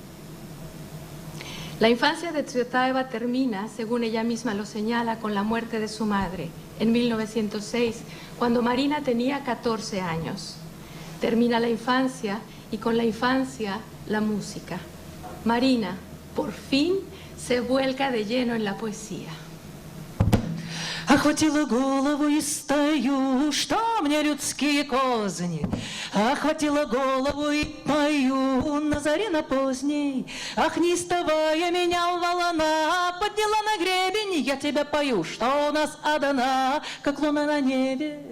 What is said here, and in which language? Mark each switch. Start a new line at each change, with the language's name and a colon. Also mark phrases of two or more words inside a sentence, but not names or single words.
Spanish: La infancia de Tsvetaeva termina, según ella misma lo señala, con la muerte de su madre en 1906, cuando Marina tenía 14 años. Termina la infancia y con la infancia la música. Marina, por fin, se vuelca de lleno en la poesía.
Russian: Охватила голову и стою, что мне людские козни. Охватила голову и пою на заре на поздней. Ах, неистовая меня волна подняла на гребень, я тебя пою, что у нас одна, как луна на небе.